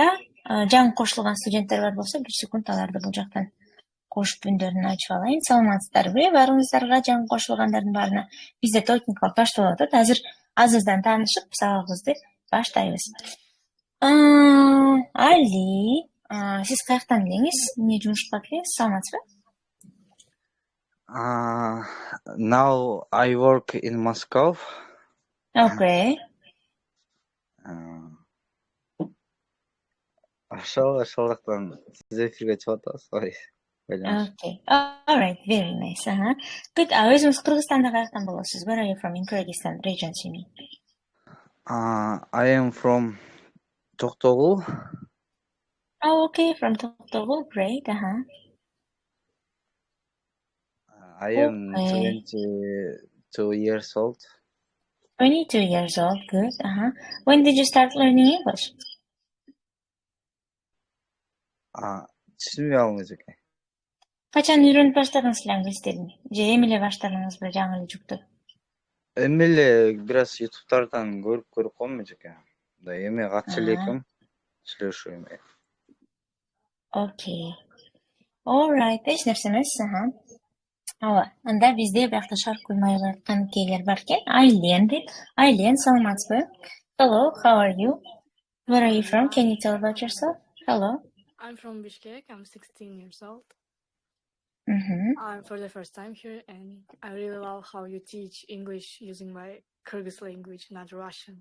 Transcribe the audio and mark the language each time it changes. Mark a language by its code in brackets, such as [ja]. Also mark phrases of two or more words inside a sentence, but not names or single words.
[ky] Жаңы кошулган студенттер бар болсо, бир секунд аларды бул жактан кошуп үндөрүн ачып алайын. Саламатсыздарбы? Баарыңыздарга, жаңы кошулгандардын баарына. Бизде Talking Club башталып атат. Азыр азырдан таанышып, сабагыбызды баштайбыз. Али, сиз каяктан элеңиз? Эмне жумушка келесиз? Саламатсызбы? [en] Now I work in Moscow. Okay. [ky] Ошолуктан сиз эфирге чыгып атасыз. [en] Okay. All right. Very nice. Good. [ky] Өзүңүз Кыргызстанда каяктан болосуз? [en] Where are you from? In Kyrgyzstan region, you mean? I am from Toktogul. Oh, okay. From Toktogul. Great. I am 22 years old. 22 years old. Good. When did you start learning English? [ky] Түшүнбөй калдым эжеке. Качан үйрөнүп баштадыңыз англис тилин? Же эми эле баштадыңызбы жаңы эле жүктү? Эми эле бир аз YouTube'тардан көрүп койдум эжеке. Эми катча элекем сүйлөшүү эми. [en] Okay. All right. [ky] Эч нерсе эмес. Ооба. Анда бизде биякта шарк куймай аткан кейлер бар экен. Айлен дейт. Айлен, саламатсызбы? [en] Hello, how are you? Where are you from? Can you tell about yourself? Hello. I'm from Bishkek. I'm 16 years old. Mm-hmm. For the first time here, and I really love how you teach English using my Kyrgyz language, not Russian.